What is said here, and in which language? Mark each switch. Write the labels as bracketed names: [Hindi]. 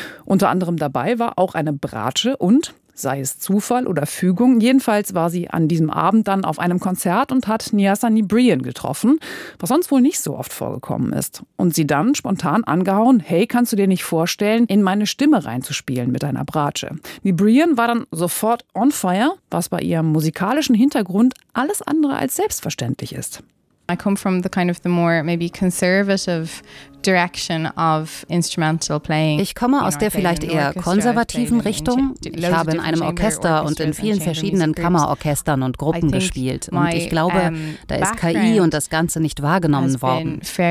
[German] Unter anderem dabei war auch eine Bratsche und, sei es Zufall oder Fügung, jedenfalls war sie an diesem Abend dann auf einem Konzert und hat Niasani Brian getroffen, was sonst wohl nicht so oft vorgekommen ist. Und sie dann spontan angehauen, hey, kannst du dir nicht vorstellen, in meine Stimme reinzuspielen mit deiner Bratsche? Brian war dann sofort [English] on fire, [German] was bei ihrem musikalischen Hintergrund alles andere als selbstverständlich ist. [English] I come from the kind of the more maybe conservative direction of instrumental playing. [German] Ich komme aus der vielleicht eher konservativen Richtung. Ich habe in einem Orchester und in vielen verschiedenen Kammerorchestern und Gruppen gespielt. Und ich glaube, da ist KI und das Ganze nicht wahrgenommen worden.